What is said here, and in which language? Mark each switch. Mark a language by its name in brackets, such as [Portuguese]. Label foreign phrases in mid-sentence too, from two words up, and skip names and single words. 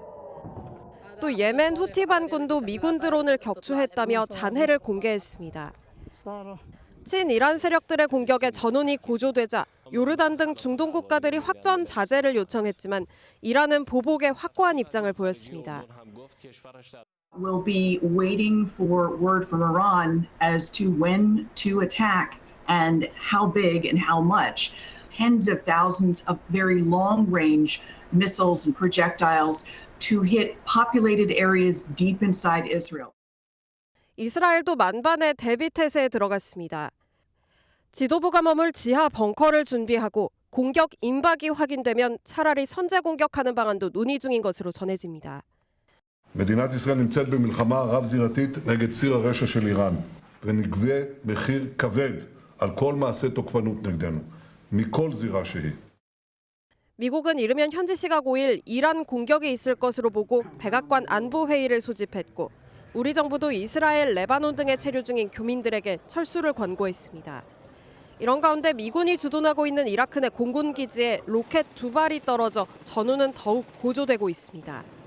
[Korean] 또 예멘 후티 반군도 미군 드론을 격추했다며 잔해를 공개했습니다. 친이란 세력들의 공격에 전운이 고조되자 요르단 등 중동 국가들이 확전 자제를 요청했지만 이란은 보복에 확고한 입장을 보였습니다. [English] We'll be waiting for word from Iran as to when to attack and how big and how much. Tens of thousands of very long-range missiles and projectiles to hit populated areas deep inside Israel. [Korean] 이스라엘도 만반의 대비 태세에 들어갔습니다. 지도부가 머물 지하 벙커를 준비하고 공격 임박이 확인되면 차라리 선제 공격하는 방안도 논의 중인 것으로 전해집니다. [Hebrew] מדינת ישראל נמצאת במלחמה רב-זירתית נגד ציר הרשע של איראן ונגבה מחיר כבד על כל מעשה תוקפנות נגדנו, מכל זירה שהיא. [Korean] 미국은 이르면 현지 시각 5일 이란 공격이 있을 것으로 보고 백악관 안보회의를 소집했고 우리 정부도 이스라엘, 레바논 등에 체류 중인 교민들에게 철수를 권고했습니다. 이런 가운데 미군이 주둔하고 있는 이라크 내 공군 기지에 로켓 2발이 떨어져 전우는 더욱 고조되고 있습니다.